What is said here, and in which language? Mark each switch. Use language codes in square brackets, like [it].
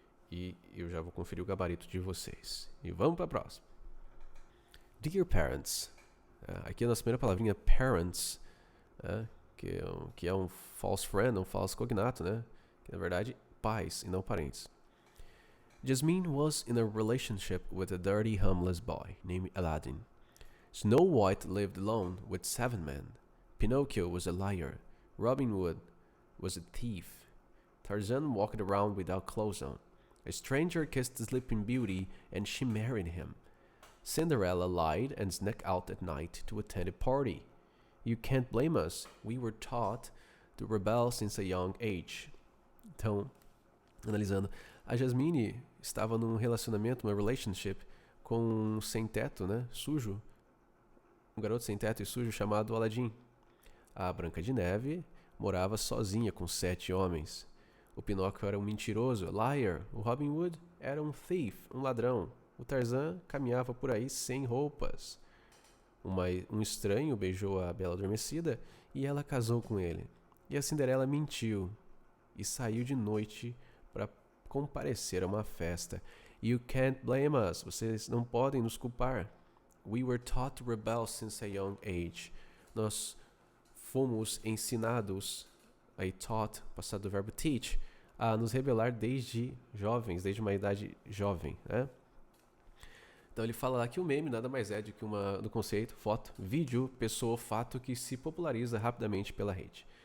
[pt] E eu já vou conferir o gabarito de vocês. E vamos para a próxima. [en] Dear parents. [pt] Aqui a nossa primeira palavrinha, parents, que é um false friend, um falso cognato, né? Que na verdade, pais e não parentes. [en] Jasmine was in a relationship with a dirty, homeless boy named Aladdin. Snow White lived alone with 7 men. Pinocchio was a liar. Robin Hood was a thief. Tarzan walked around without clothes on. A stranger kissed the Sleeping Beauty and she married him. Cinderella lied and snuck out at night to attend a party. You can't blame us. We were taught to rebel since a young age. [pt] Então, analisando, a Jasmine estava num relacionamento, uma relationship, com um sem-teto, né, sujo. Um garoto sem-teto e sujo chamado Aladdin. A Branca de Neve morava sozinha com 7 homens. O Pinóquio era um mentiroso, liar. O Robin Hood era um thief, um ladrão. O Tarzan caminhava por aí sem roupas. Um estranho beijou a Bela Adormecida e ela casou com ele. E a Cinderela mentiu e saiu de noite para comparecer a uma festa. [en] You can't blame us. [pt] Vocês não podem nos culpar. [en] We were taught to rebel since a young age. [pt] Nós fomos ensinados, aí taught, passado do verbo teach, a nos rebelar desde jovens, desde uma idade jovem, né? Então ele fala lá que o meme nada mais é do que do conceito, foto, vídeo, pessoa ou fato que se populariza rapidamente pela rede.